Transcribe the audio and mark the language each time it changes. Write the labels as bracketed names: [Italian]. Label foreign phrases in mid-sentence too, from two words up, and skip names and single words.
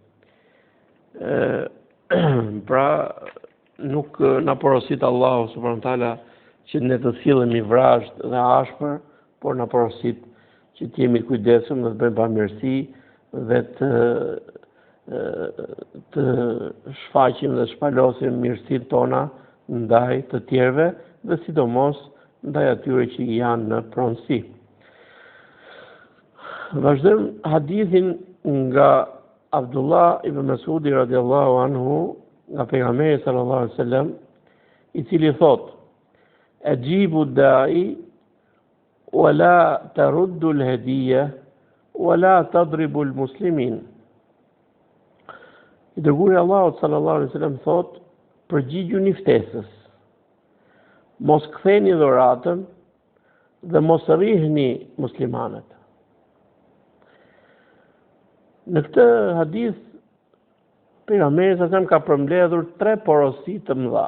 [Albanian] Pra, nuk na porosit [Arabic] الله سبحانه وتعالى [Albanian] që ne të sillemi vrazhd dhe ashpër, por na porosit që të jemi kujdesshëm dhe të bëjmë bamirësi dhe të shfaqim dhe shpalosim mirësitë tona ndaj të tjerëve dhe sidomos ndaj atyre që janë në pronësi. Vazhdojmë hadithin nga Abdullah ibn Mas'udi [Arabic] رضي الله عنه, [Albanian] nga pejgamberi [Arabic] صلى الله عليه وسلم, [Albanian] I cili thot: [Arabic] "أجيبوا الداعي ولا تردوا الهدية ولا تضربوا المسلمين." [Albanian] I dërguari Allahut [Arabic] صلى الله عليه وسلم [Albanian] thot: "Përgjigjuni ftesës. Mos ktheni dhuratën dhe mos rrihni muslimanët." Në këtë hadith, pejgamberi [Arabic] صلى الله عليه وسلم [Albanian] ka përmbledhur 3 porosi të mëdha.